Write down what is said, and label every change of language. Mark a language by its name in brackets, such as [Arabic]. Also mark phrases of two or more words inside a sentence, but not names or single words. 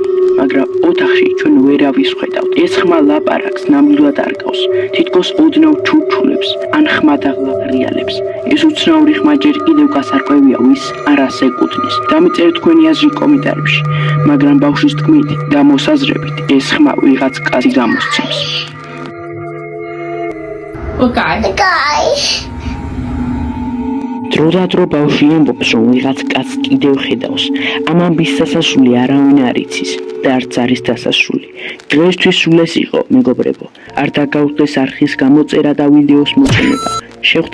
[Georgian] მაგრამ ოთახში ჩვენ ვერავის ვხედავთ. ეს ხმა ლაპარაკს, ნამდვილად არ გავს. თითქოს ოდნავ ჩურჩულებს, ან ხმადაღლა ღრიალებს. ეს უცნაური ხმა ჯერ კიდევ გასარკვევია, ვის არას ეკუთვნის. დამიწერეთ თქვენი აზრი კომენტარებში, მაგრამ ბავშვის თქმით და მოსაზრებით, ეს ხმა ვიღაც კაცი გამოსცემს. [English] What guy? The guy. [Georgian] დროდადრო ბავშვი ამბობს, რომ ვიღაც კაცს კიდევ ხედავს. ამ ამბის სასასული არავინ არ იცის და არც არის დასასრული. დღეისთვის სულ ეს იყო, მეგობრებო. არ დაგაუხდეს არხის გამოწერა და ვიდეოს მოწონება.